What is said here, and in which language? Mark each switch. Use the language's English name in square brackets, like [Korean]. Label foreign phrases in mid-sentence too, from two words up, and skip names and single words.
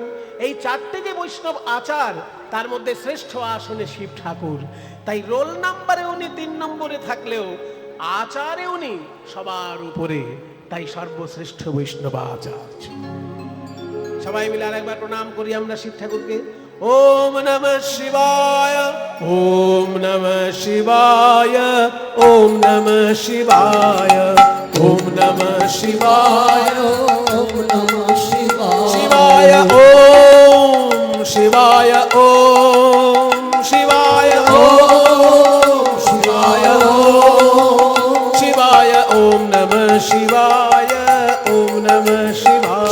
[Bangla] এই 4টে যে বৈষ্ণব আচার, তার মধ্যে শ্রেষ্ঠ আসনে শিব ঠাকুর। তাই রোল নাম্বারে উনি 3 নম্বরে থাকলেও আচারে উনি সবার উপরে। তাই সর্বশ্রেষ্ঠ বৈষ্ণব আচার্য। সবাই মিলে আরেকবার প্রণাম করি আমরা শিব ঠাকুরকে। [Sanskrit] ओम नमः शिवाय, ओम नमः शिवाय, ओम नमः शिवाय, ओम नमः शिवाय ओम नमः शिवाय शिवाय ओम शिवाय ओम शिवाय ओम शिवाय ओम शिवाय ओम नमः शिवाय ओम नमः शिवाय